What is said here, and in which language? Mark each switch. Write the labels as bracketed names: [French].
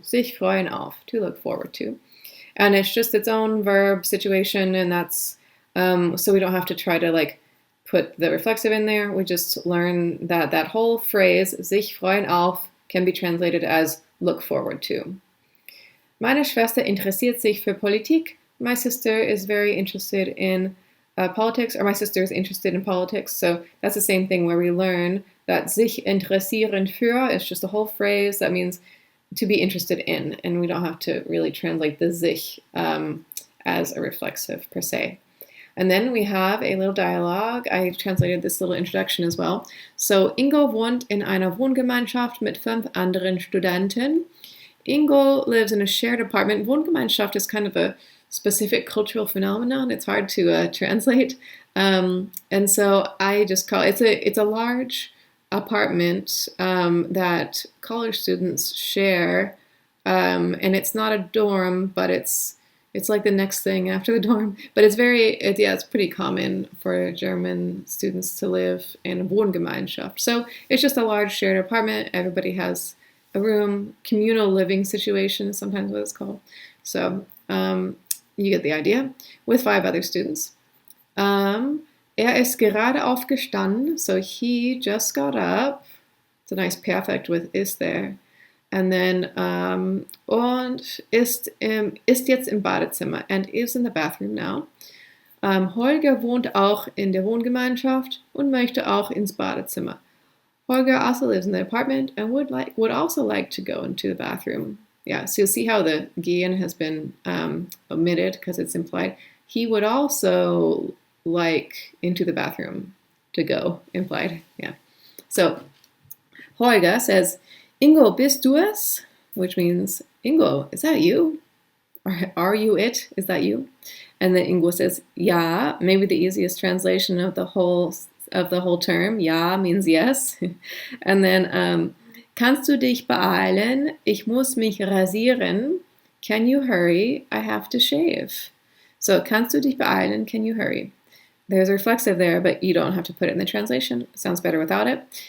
[German] Sich freuen auf, [English] to look forward to. And it's just its own verb situation, and that's so we don't have to try to like put the reflexive in there. We just learn that that whole phrase, [German] sich freuen auf, [English] can be translated as look forward to. [German] Meine Schwester interessiert sich für Politik. [English] My sister is very interested in politics, or my sister is interested in politics. So that's the same thing where we learn that [German] sich interessieren für [English] is just a whole phrase that means to be interested in, and we don't have to really translate the sich as a reflexive per se. And then we have a little dialogue. I translated this little introduction as well. [German] So Ingo wohnt in einer Wohngemeinschaft mit 5 anderen Studenten. [English] Ingo lives in a shared apartment. Wohngemeinschaft is kind of a specific cultural phenomenon. It's hard to translate. And so I just call it, it's a large apartment that college students share. And it's not a dorm, but it's like the next thing after the dorm. But it's it's pretty common for German students to live in a Wohngemeinschaft. So it's just a large shared apartment. Everybody has a room, communal living situation is sometimes what it's called. So you get the idea, with 5 other students. [German] Ist gerade aufgestanden, [English] so he just got up. It's a nice perfect with is there. And then, [German] und ist jetzt im Badezimmer [English] and is in the bathroom now. [German] Holger wohnt auch in der Wohngemeinschaft und möchte auch ins Badezimmer. [English] Holger also lives in the apartment and would also like to go into the bathroom. Yeah, so you'll see how the gehen has been omitted because it's implied. He would also like into the bathroom to go, implied. Yeah. So Holger says, Ingo, [German] bist du es? [English] Which means, Ingo, is that you? Or are you it? Is that you? And then Ingo says, ja, maybe the easiest translation of the whole term. Ja means yes. [German] And then, kannst du dich beeilen? Ich muss mich rasieren. [English] Can you hurry? I have to shave. So, [German] kannst du dich beeilen? [English] Can you hurry? There's a reflexive there, but you don't have to put it in the translation. It sounds better without it.